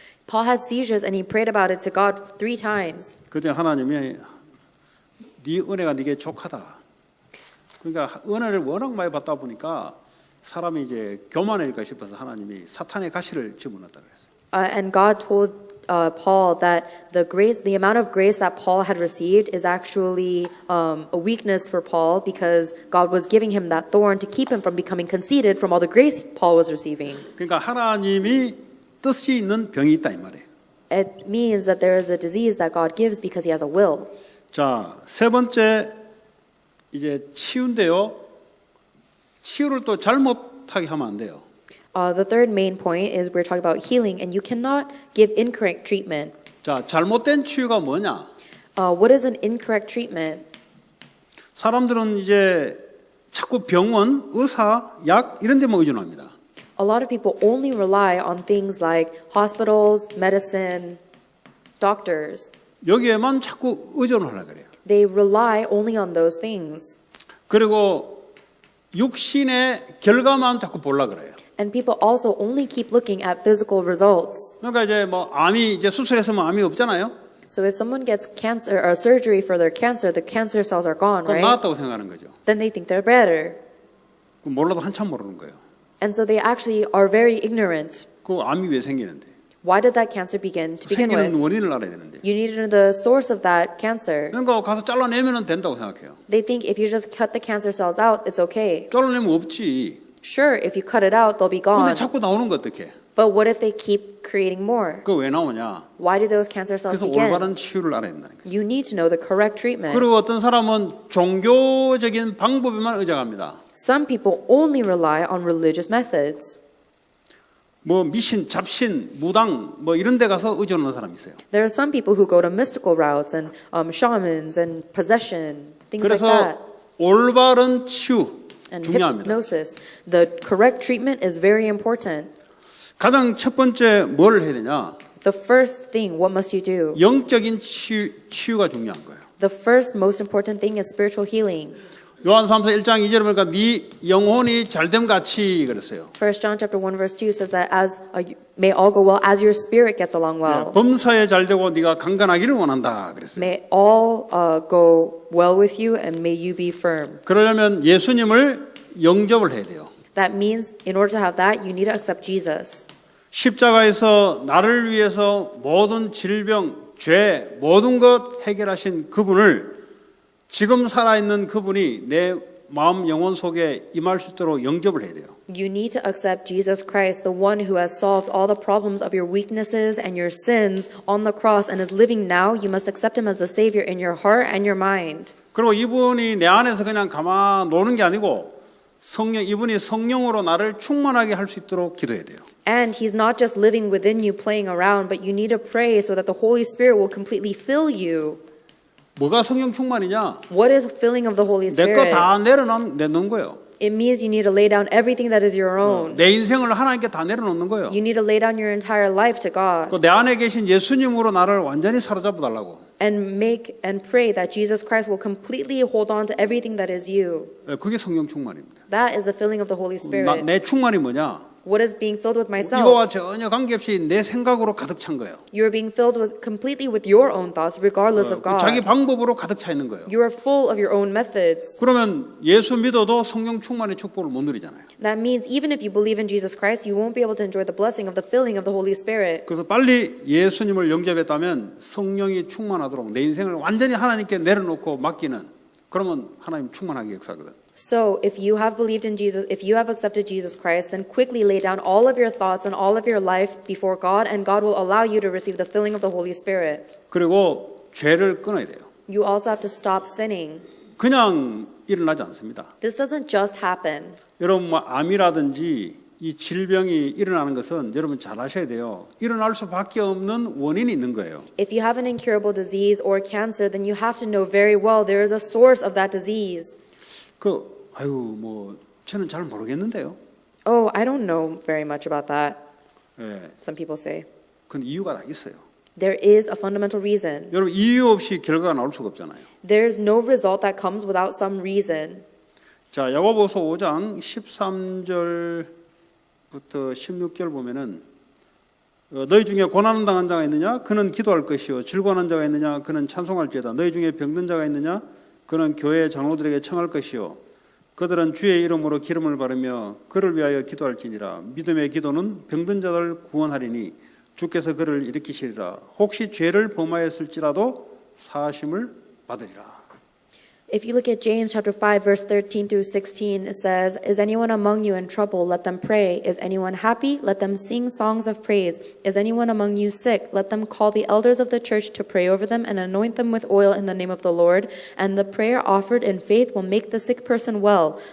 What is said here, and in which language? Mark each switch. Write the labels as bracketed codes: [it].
[en] Paul has seizures and he prayed about it to God 3 times. [ko] 그때 하나님이 네 은혜가 네게 족하다. 그러니까 은혜를 워낙 많이 받다 보니까 사람이 이제 교만해질까 싶어서 하나님이 사탄의 가시를 집어넣었다 그랬어요. [en] And God told Paul that the amount of grace that Paul had received is actually a weakness for Paul because God was giving him that thorn to keep him from becoming conceited from all the grace Paul was receiving. [ko] 그러니까 하나님이 뜻이 있는 병이 있다 이 말이에요. [en] It means that there is a disease that God gives because he has a will. [ko] 자, 세 번째 이제 치유인데요. 치유를 또 잘못하게 하면 안 돼요. [en] The third main point is we're talking about healing, and you cannot give incorrect treatment. [ko] 자, 잘못된 치유가 뭐냐? [en] What is an incorrect treatment? [ko] 사람들은 이제 자꾸 병원, 의사, 약 이런 데만 의존합니다. [en] A lot of people only rely on things like hospitals, medicine, doctors. [ko] 여기에만 자꾸 의존을 하려고 그래요. [en] They rely only on those things. [ko] 그리고 육신의 결과만 자꾸 보려고 그래요. [en] And people also only keep looking at physical results. [ko] 그러니까 이제 뭐 암이 이제 수술했으면 암이 없잖아요. [en] So if someone gets cancer or surgery for their cancer, the cancer cells are gone, [ko] 그럼 [en] right? [ko] 나았다고 생각하는 거죠. [en] Then they think they're better. [ko] 그럼 몰라도 한참 모르는 거예요. [en] And so they actually are very ignorant. [ko] 그 암이 왜 생기는데? [en] Why did that cancer begin to begin [ko] 생기는 [en] with? [ko] 원인을 알아야 되는데. [en] You need to know the source of that cancer. [ko] 그러니까 가서 잘라내면 된다고 생각해요. [en] They think if you just cut the cancer cells out, it's okay. [ko] 잘라내면 없지. [en] Sure, if you cut it out, they'll be [ko] 근데 [en] gone. [ko] 자꾸 나오는 거 어떡해? [en] But what if they keep creating more? [ko] 그거 왜 나오냐? [en] Why do those cancer cells [ko] 그래서 [en] begin? [ko] 올바른 치유를 알아야 된다는 거예요. [en] You need to know the correct treatment. [ko] 그리고 어떤 사람은 종교적인 방법에만 의존합니다. [en] Some people only rely on religious methods. [ko] 뭐 미신, 잡신, 무당 뭐 이런 데 가서 의존하는 사람이 있어요. [en] There are some people who go to mystical routes and shamans and possession, things like [ko] 그래서 [en] that. [ko] 올바른 치유 [en] And [ko] 중요합니다. [en] hypnosis. The correct treatment is very important. [ko] 가장 첫 번째 뭘 해야 되냐? [en] The first thing, what must you do? [ko] 영적인 치유가 중요한 거예요. [en] The first most important thing is spiritual healing. [ko] 요한삼서 1장 2절에 보니까 네 영혼이 잘됨 같이 그랬어요. [en] 1 John chapter 1 verse 2 says that as may all go well as your spirit gets along well. [ko] 범사에 잘되고 네가 강건하기를 원한다 그랬어요. [en] May all go well with you and may you be firm. [ko] 그러려면 예수님을 영접을 해야 돼요. [en] That means in order to have that, you need to accept Jesus. [ko] 십자가에서 나를 위해서 모든 질병, 죄, 모든 것 해결하신 그분을 지금 살아있는 그분이 내 마음 영혼 속에 임할 수 있도록 영접을 해야 돼요. [en] You need to accept Jesus Christ, the one who has solved all the problems of your weaknesses and your sins on the cross and is living now. You must accept him as the Savior in your heart and your mind. [ko] 그리고 이분이 내 안에서 그냥 가만 노는 게 아니고 이분이 성령으로 나를 충만하게 할 수 있도록 기도해야 돼요. [en] And he's not just living within you playing around, but you need to pray so that the Holy Spirit will completely fill you. [ko] 뭐가 성령 충만이냐? [en] What is filling of the Holy [ko] 내 [en] Spirit? [ko] 거 다 내놓는 거예요. [en] It means you need to lay down everything that is your own. [ko] 내 인생을 하나님께 다 내려놓는 거예요. [en] You need to lay down your entire life to God [ko] 그 내 안에 계신 예수님으로 나를 완전히 사로잡아 달라고. [en] and make and pray that Jesus Christ will completely hold on to everything that is you. [ko] 그게 성령 충만입니다. [en] That is the filling of the Holy Spirit. [ko] 내 충만이 뭐냐? [en] What is being filled with myself? [ko] 이거와 전혀 관계없이 내 생각으로 가득 찬 거예요. [en] You're being filled with completely with your own thoughts, regardless of God. [ko] 자기 방법으로 가득 차 있는 거예요. [en] You are full of your own methods. [ko] 그러면 예수 믿어도 성령 충만의 축복을 못 누리잖아요. [en] That means even if you believe in Jesus Christ, you won't be able to enjoy the blessing of the filling of the Holy Spirit. [ko] 그래서 빨리 예수님을 영접했다면 성령이 충만하도록 내 인생을 완전히 하나님께 내려놓고 맡기는 그러면 하나님 충만하게 역사하거든. [en] So if you have believed in Jesus, if you have accepted Jesus Christ, then quickly lay down all of your thoughts and all of your life before God, and God will allow you to receive the filling of the Holy Spirit. [ko] 그리고 죄를 끊어야 돼요. [en] You also have to stop sinning. [ko] 그냥 일어나지 않습니다. [en] This doesn't just happen. [ko] 여러분 뭐 암이라든지 이 질병이 일어나는 것은 여러분 잘 아셔야 돼요. 일어날 수밖에 없는 원인이 있는 거예요. [en] If you have an incurable disease or cancer, then you have to know very well there is a source of that disease. [ko] 뭐 저는 잘 모르겠는데요. [en] Oh, I don't know very much about that. [ko] 예, [en] Some people say. [ko] 그 이유가 다 있어요. [en] There is a fundamental reason. [ko] 여러분 이유 없이 결과가 나올 수가 없잖아요. [en] There's no result that comes without some reason. [ko] 자, 야고보서 5장 13절부터 16절 보면은 너희 중에 고난 당한 자가 있느냐? 그는 기도할 것이요. 즐거워하는 자가 있느냐? 그는 찬송할지어다. 너희 중에 병든 자가 있느냐? 그는 교회 장로들에게 청할 것이요. 그들은 주의 이름으로 기름을 바르며 그를 위하여 기도할지니라. 믿음의 기도는 병든 자를 구원하리니 주께서 그를 일으키시리라. 혹시 죄를 범하였을지라도 사하심을 받으리라. [en] If you look at James chapter 5 verse 13 through 16, it says, Is anyone among you in trouble? Let them pray. Is anyone happy? Let them sing songs of praise. Is anyone among you sick? Let them call the elders of the church to pray over them and anoint them with oil in the name of the Lord. And the prayer offered in faith will make the sick person well.